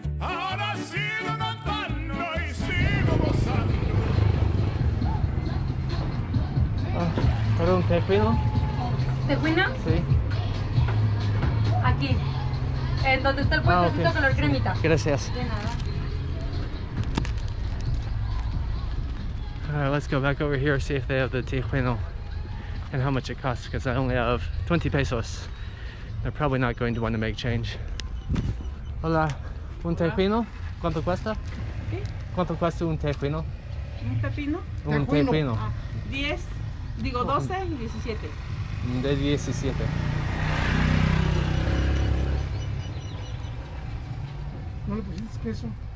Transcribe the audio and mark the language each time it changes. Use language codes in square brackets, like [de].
[es] Ahora sigo cantando y sigo gozando. ¿Perdón, tejuino? ¿Tejuino? Sí. Aquí. Donde está el puestecito color cremita. Gracias. De nada. [en] Alright, let's go back over here, see if they have the tejuino and how much it costs, because I only have 20 pesos. They're probably not going to want to make change. [es] Hola, un tejuino? ¿Cuánto cuesta? ¿Qué? ¿Cuánto cuesta un tejuino? ¿Un pepino? Un tejuino. 10, digo 12 y 17. De 17. ¿No le pusiste queso?